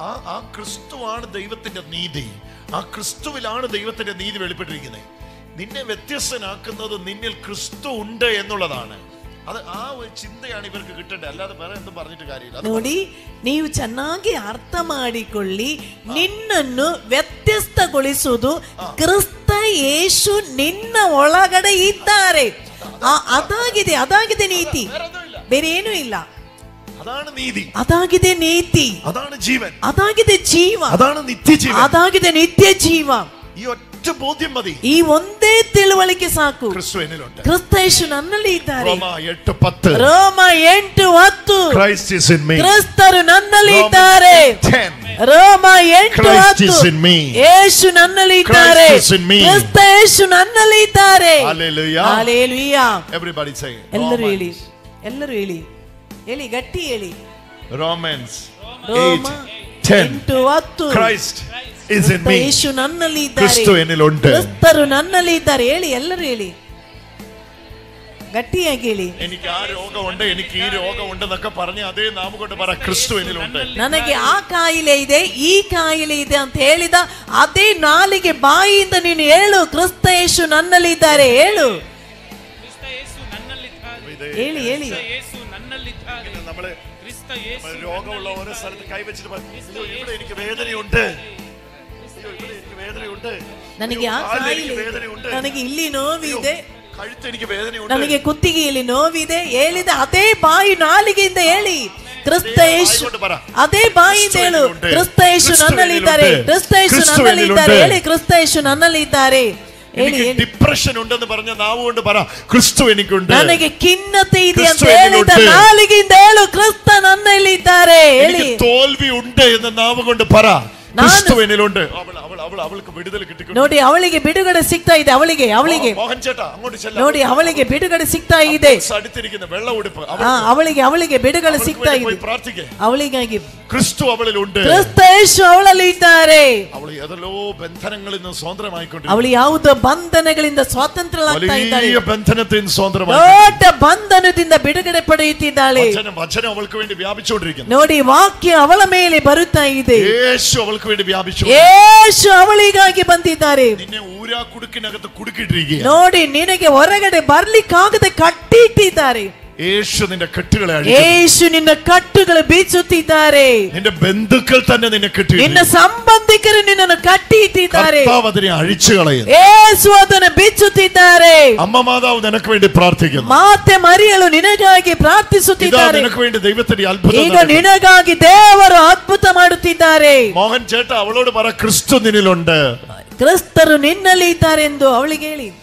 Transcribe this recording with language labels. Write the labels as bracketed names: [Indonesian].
[Malayalam] ആ ക്രിസ്തുവാണ് ദൈവത്തിന്റെ നീതി. ആ ക്രിസ്തുവിലാണ് ദൈവത്തിന്റെ നീതി വെളിപ്പെട്ടിരിക്കുന്നത്. നിന്നെ വ്യത്യസ്തനാക്കുന്നത് നിന്നിൽ ക്രിസ്തു ഉണ്ട് എന്നുള്ളതാണ്. അത് ആ ഒരു ചിന്തയാണ് ഇവർക്ക് കിട്ടേണ്ടത്, അല്ലാതെ വേറെ എന്തും പറഞ്ഞിട്ട് കാര്യമില്ല. [Kannada] ನೋಡಿ, ನೀವು ಚೆನ್ನಾಗಿ ಅರ್ಥ ಮಾಡಿಕೊಳ್ಳಿ. ನಿನ್ನನ್ನು ವ್ಯತ್ಯಸ್ತಗೊಳಿಸುವುದು ಕ್ರಿಸ್ತ ಯೇಸು ನಿನ್ನ ಒಳಗಡೆ ಇದ್ದಾರೆ. ಅದಾಗಿದೆ, ಅದಾಗಿದೆ ನೀತಿ, ಬೇರೆ ಏನೂ ಇಲ್ಲ. [Malayalam] അതാണ് നീതി, [Kannada] ಅದಾಗಿದೆ ನೀತಿ, [Malayalam] അതാണ് ജീവൻ, [Kannada] ಅದಾಗಿದೆ ಜೀವ, [Malayalam] അതാണ് നിത്യജീവൻ, [Kannada] ಅದಾಗಿದೆ ನಿತ್ಯ ಜೀವ. [Malayalam] ഈ ഒറ്റ ബോധ്യം മതി, [Kannada] ಈ ಒಂದೇ ತಿಳುವಳಿಕೆ ಸಾಕು. [Malayalam] ക്രിസ്തു എന്നിലുണ്ട്, [Kannada] ಕ್ರಿಸ್ತ ಯೇಸು ನನ್ನಲ್ಲಿ ಇದ್ದಾರೆ. ರೋಮ 8:10, ರೋಮ 8:10, [English] Christ is in me. [Kannada] ಕ್ರಿಸ್ತರು ನನ್ನಲ್ಲಿ ಇದ್ದಾರೆ. ರೋಮ 8:10, ಯೇಸು ನನ್ನಲ್ಲಿ ಇದ್ದಾರೆ. ಕ್ರಿಸ್ತ ಯೇಸು ನನ್ನಲ್ಲಿ ಇದ್ದಾರೆ. [English] Hallelujah. Hallelujah. Everybody say. [Kannada] ಎಲ್ಲರೂ ಹೇಳಿ, ಎಲ್ಲರೂ ಹೇಳಿ, ಹೇಳಿ, ಗಟ್ಟಿ ಹೇಳಿ. [English] Romans [Kannada] ರೋಮ [English] 8:10, Christ is in me. [Kannada] ಯೇಸು ನನ್ನಲ್ಲಿ ಇದ್ದಾರೆ. [Malayalam] ಕ್ರಿಸ್ತು എന്നിലുണ്ട്. [Kannada] ಕ್ರಿಸ್ತರು ನನ್ನಲ್ಲಿ ಇದ್ದಾರೆ. ಹೇಳಿ, ಎಲ್ಲರೂ ಹೇಳಿ, ಗಟ್ಟಿಯಾಗಿ ಹೇಳಿ. [Malayalam] എനിക്ക് ആ രോഗമുണ്ട്, എനിക്ക് ഈ രോഗമുണ്ടെന്നൊക്കെ പറഞ്ഞ് അതേ നാമം കൊണ്ട് പറ, ക്രിസ്തു എന്നിലുണ്ട്. [Kannada] ನನಗೆ ಆ ಕಾಯಿಲೆ ಇದೆ, ಈ ಕಾಯಿಲೆ ಇದೆ ಅಂತ ಹೇಳಿದ ಅದೇ ನಾಲಿಗೆ ಬಾಯಿಯಿಂದ ನೀನು ಹೇಳು, ಕ್ರಿಸ್ತ ಯೇಸು ನನ್ನಲ್ಲಿ ಇದ್ದಾರೆ. ಹೇಳು, ಹೇಳಿ, ಹೇಳಿ. [Malayalam] നമ്മള് രോഗമുള്ള ഓരോ സ്ഥലത്ത് കൈവച്ചിട്ട് ഇവിടെ എനിക്ക് വേദനയുണ്ട്, എനിക്ക് വേദനയുണ്ട്, [Kannada] ನನಗೆ ಆ ಕಾಯಿಲೆ, ನನಗೆ ಇಲ್ಲಿ ನೋವಿದೆ, [Malayalam] കഴുത്ത് എനിക്ക് വേദനയുണ്ട്, [Kannada] ನನಗೆ ಕುತ್ತಿಗೆಯಲ್ಲಿ ನೋವಿದೆ ಹೇಳಿದ ಅದೇ ಬಾಯಿ ನಾಲಿಗೆಯಿಂದ ಹೇಳಿ, ಕ್ರಿಸ್ತ ಯೇಸು. ಅದೇ ಬಾಯಿಯಿಂದ ಹೇಳು, ಕ್ರಿಸ್ತ ಯೇಸು ನನ್ನಲ್ಲಿ ಇದ್ದಾರೆ, ಕ್ರಿಸ್ತ ಯೇಸು ನನ್ನಲ್ಲಿ ಇದ್ದಾರೆ. ಹೇಳಿ, ಕ್ರಿಸ್ತ ಯೇಸು ನನ್ನಲ್ಲಿ ಇದ್ದಾರೆ. [Malayalam] എനിക്ക് ഡിപ്രഷൻ ഉണ്ടെന്ന് പറഞ്ഞ നാവ് കൊണ്ട് പറ, ക്രിസ്തു എനിക്കുണ്ട്. [Kannada] ನನಗೆ ಖಿನ್ನತೆ ಇದೆ ಅಂತ ಹೇಳಿದ ನಾಲಿಗೆಯಿಂದ ಹೇಳು, ಕ್ರಿಸ್ತ ನನ್ನಲ್ಲಿ ಇದ್ದಾರೆ. ಹೇಳಿ, [Malayalam] തോൽവി ഉണ്ട് എന്ന് നാവ് കൊണ്ട് പറ, ക്രിസ്തു എന്നിലുണ്ട്. അവൾക്ക് വിടുതൽ കിട്ടിക്കുന്നു. [Kannada] ನೋಡಿ, ಅವಳಿಗೆ ಬಿಡುಗಡೆ ಸಿಗ್ತಾ ಇದೆ. ಅವಳಿಗೆ [Malayalam] മോഹൻ ചേട്ടാ അങ്ങോട്ട് ചെല്ല. [Kannada] ನೋಡಿ, ಅವಳಿಗೆ ಬಿಡುಗಡೆ ಸಿಗ್ತಾ ಇದೆ. [Malayalam] അടുത്തിരിക്കുന്ന വെള്ള ഉടുപ്പ് [Kannada] ಅವಳಿಗೆ ಬಿಡುಗಡೆ ಸಿಗ್ತಾ ಇದೆ. ಅವಳಿಗಾಗಿ [Malayalam] ക്രിസ്തു അവളിലുണ്ട്. [Kannada] ಕ್ರಿಸ್ತ ಯೇಸು ಅವಳಲ್ಲಿ ಇದ್ದಾರೆ. ಅವಳು ಏದೆಲ್ಲೋ [Malayalam] ಬಂಧನങ്ങളിൽ നിന്ന് സ്വതന്ത്രമായിക്കൊണ്ടിരിക്കുന്നു. [Kannada] ಅವಳು ಯಾವುದೋ ಬಂಧನಗಳಿಂದ ಸ್ವಾತಂತ್ರ್ಯವಾಗ್ತಾ ಇದ್ದಾಳೆ. [Malayalam] വലിയ ബന്ധനത്തിൽ സ്വതന്ത്രമായി, [Kannada] ದೊಡ್ಡ ಬಂಧನದಿಂದ ಬಿಡುಗಡೆ ಪಡೆಯುತ್ತಿದ್ದಾಳೆ. [Malayalam] വചനം അവൾക്ക് വേണ്ടി വ്യാപിച്ചുകൊണ്ടിരിക്കുന്നു. [Kannada] ನೋಡಿ, ವಾಕ್ಯ ಅವಳ ಮೇಲೆ ಬರುತ್ತಾ ಇದೆ. [Malayalam] യേശു അവൾക്ക് വേണ്ടി വ്യാപിച്ചു. [Kannada] ಯೇಸು ಅವಳಿಗಾಗಿ ಬಂದಿದ್ದಾರೆ. [Malayalam] നിന്നെ ഊരാ കുടുക്കിനകത്ത് കുടുക്കിട്ടിരിക്കുക. [Kannada] ನೋಡಿ, ನಿನಗೆ ಹೊರಗಡೆ ಬರ್ಲಿಕ್ಕಾಗದೆ ಕಟ್ಟಿಟ್ಟಿದ್ದಾರೆ. [Malayalam] യേശു നിന്റെ കെട്ടുകളെ [Kannada] ಯೇಸು ನಿನ್ನ ಕಟ್ಟುಗಳು ಬೀಸುತ್ತಿದ್ದಾರೆ. [Malayalam] നിന്റെ ബന്ധുക്കൾ തന്നെ നിന്നെ കെട്ടി, [Kannada] ನಿನ್ನ ಸಂಬಂಧಿಕರು ನಿನ್ನನ್ನು ಕಟ್ಟಿ ಇಟ್ಟಿದ್ದಾರೆ. [Malayalam] കർത്താവ് അതിനെ അഴിച്ചു കളയുന്നു. [Kannada] ಯೇಸು ಅದನ್ನು ಬಿಚ್ಚುತ್ತಿದ್ದಾರೆ. [Malayalam] അമ്മ മാതാവ് നിനക്ക് വേണ്ടി പ്രാർത്ഥിക്കുന്നു. [Kannada] ಮಾತೆ ಮರಿಯಳು ನಿನಗಾಗಿ ಪ್ರಾರ್ಥಿಸುತ್ತಿದ್ದಾರೆ. [Malayalam] നിനക്ക് വേണ്ടി ദൈവത്തിന്റെ അത്ഭുതം, [Kannada] ಈಗ ನಿನಗಾಗಿ ದೇವರು ಅದ್ಭುತ ಮಾಡುತ್ತಿದ್ದಾರೆ. [Malayalam] മോഹൻ ചേട്ടാ അവളോട് പറ, ക്രിസ്തു നിന്നിലുണ്ട്. [Kannada] ಕ್ರಿಸ್ತರು ನಿನ್ನಲ್ಲಿ ಇದ್ದಾರೆ ಎಂದು ಅವಳಿಗೆ ಹೇಳಿ.